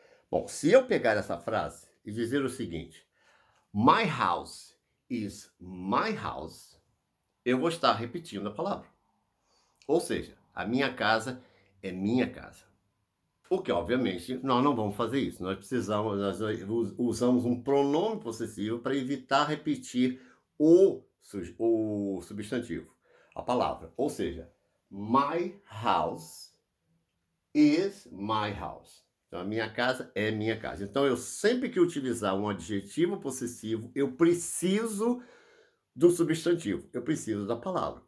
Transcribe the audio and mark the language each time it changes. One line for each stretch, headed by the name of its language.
Portuguese: Bom, se eu pegar essa frase e dizer o seguinte:
English: My house is my house,
Portuguese: eu vou estar repetindo a palavra. Ou seja, a minha casa é minha casa. O que, obviamente, nós não vamos fazer isso. Nós usamos um pronome possessivo para evitar repetir o substantivo, a palavra. Ou seja,
English: my house is my house.
Portuguese: Então, a minha casa é minha casa. Então, eu sempre que utilizar um adjetivo possessivo, eu preciso do substantivo, eu preciso da palavra.